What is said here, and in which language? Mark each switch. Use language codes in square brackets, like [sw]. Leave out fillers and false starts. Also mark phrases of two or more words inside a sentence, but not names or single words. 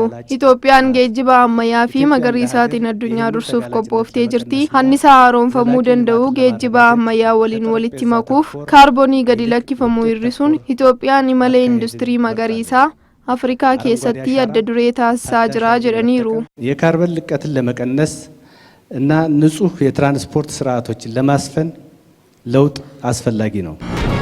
[om] Itoophiyaan geejjiba ammayyaa fi magariisaatiin addunyaa dursuuf qophooftee jirti. Annisaa haaromfamuu danda'u geejjiba ammayyaa waliin walitti makuuf kaarboonii gadi lakkifamuu hir'isuun Itoophiyaan imala industirii magariisaa አፍሪካ keessatti adda duree taasisaa jira jedhaniiru. [am] የካርበን ልቀትን ለመቀነስ እና ንጹህ የትራንስፖርት ስርዓቶችን ለማስፈን ለውጥ አስፈላጊ ነው።